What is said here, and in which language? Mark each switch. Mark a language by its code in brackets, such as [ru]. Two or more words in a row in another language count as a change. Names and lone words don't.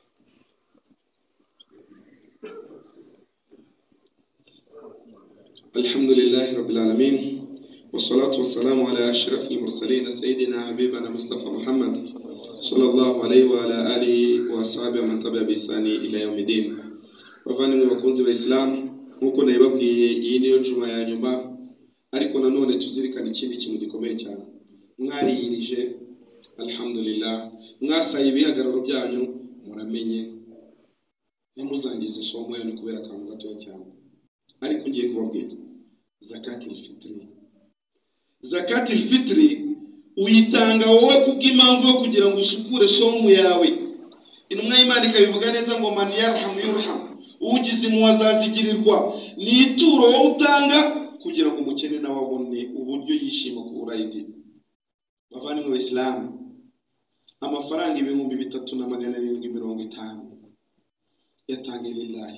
[ar] الحمد الحمد لله رب العالمين والصلاة والسلام على أشرف المرسلين سيدنا حبيبنا مصطفى محمد صلى الله عليه وعلى آله وصحبه من تبع بإحسان إلى يوم الدين. [rw] bavandimwe bakunzi b'Islam, nkuko nabibabwiye iyi niyo juma ya nyuma, ariko nanone tuzirikana ikindi kintu gikomeye cyane. Mwariyirije alhamdulillah, mwasaye ibihagararo byanyu, muramenye ntimuzangize somo yanyu kubera akantu gatoya cyane. Ariko ngiye kubabwira [ar] زكاة الفطر. زكاة الفطر [rw] uyitanga wowe kubw'impamvu yo kugira ngo usukure somo yawe. Intumwa y'Imana ikabivuga neza ngo [ar] من يرحم يرحم, [rw] ugize muwazazigirirwa. Ni ituro wowe utanga kugira ngo umukene nawe abone uburyo yishima ku urayidi. Bavandimwe b'Islam, amafaranga 3750 yatange lillahi.